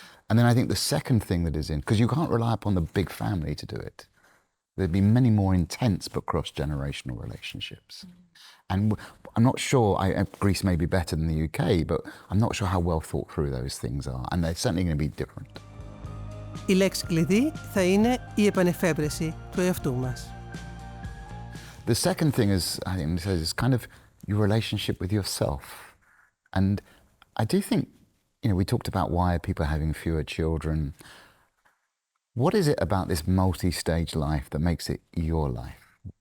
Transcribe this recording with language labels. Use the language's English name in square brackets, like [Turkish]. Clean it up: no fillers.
[English] And then I think the second thing that is because you can't rely upon the big family to do it. There'd be many more intense but cross-generational relationships. And I'm not sure, Greece may be better than the UK, but I'm not sure how well thought through those things are. And they're certainly going to be different. [Greek] Η λέξη κλειδί θα είναι η επανεφεύρεση του εαυτού μας. [English] The second thing is, I think, is kind of your relationship with yourself. And I do think, we talked about why people are having fewer children. What is it about this multi-stage life that makes it your life?